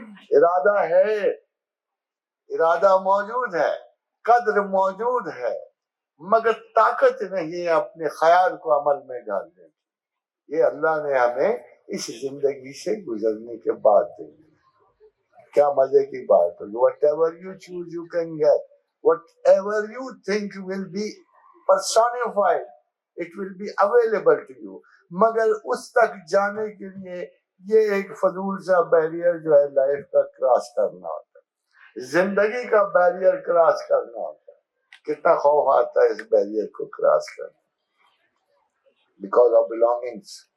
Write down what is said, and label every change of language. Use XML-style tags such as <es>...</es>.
<ur>ارادہ ہے، ارادہ موجود ہے، قدر موجود ہے، مگر طاقت نہیں ہے اپنے خیال کو عمل میں ڈالنے کی. یہ اللہ نے ہمیں اس زندگی سے گزرنے کے بعد دی. کیا مزے کی بات ہے.</ur> <en>whatever you choose you can get, whatever you think will be personified, it will be available to you.</en> <ur>مگر اس تک جانے کے لیے یہ ایک فضول سا بیریئر جو ہے لائف کا کراس کرنا ہوتا ہے، زندگی کا بیریئر کراس کرنا ہوتا ہے. کتنا خوف آتا ہے اس بیریئر کو کراس کرنا، بیکاز آف بلانگنگس.</ur>